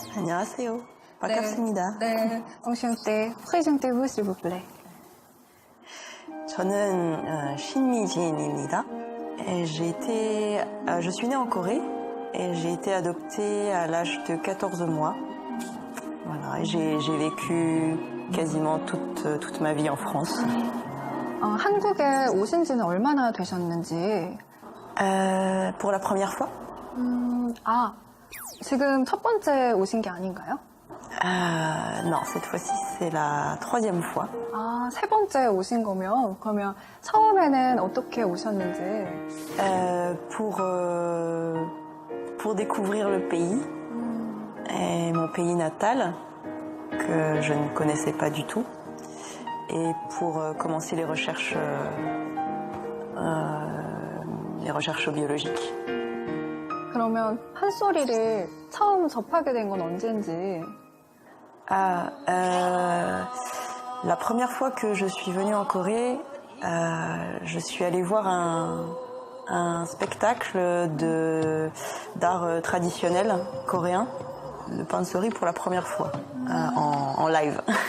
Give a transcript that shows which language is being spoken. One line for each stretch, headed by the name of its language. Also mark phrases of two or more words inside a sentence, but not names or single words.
Korean: 안녕하세요. 반갑습니다. 네.
French: enchanté. Présentez-vous, s'il vous plaît.
Korean: 저는 신미진입니다.
French: Je suis née en Corée et j'ai été adoptée à l'âge de 14 mois. Voilà, et j'ai vécu quasiment toute ma vie en France.
Korean: 한국에 오신 지는 얼마나 되셨는지.
French: Pour la première fois?
Korean: 지금 첫 번째 오신 게 아닌가요?
French: Non, cette fois-ci c'est la troisième fois.
Korean: 세 번째 오신 거면 그러면 처음에는 어떻게 오셨는지.
French: Pour découvrir le pays, et mon pays natal, que je ne connaissais pas du tout, et pour commencer les recherches biologiques.
Korean: 그러면 판소리를 처음 접하게 된 건 언제인지.
French: La première fois que je suis venue en Corée, je suis allée voir un spectacle d'art traditionnel coréen, le pansori, pour la première fois, en live.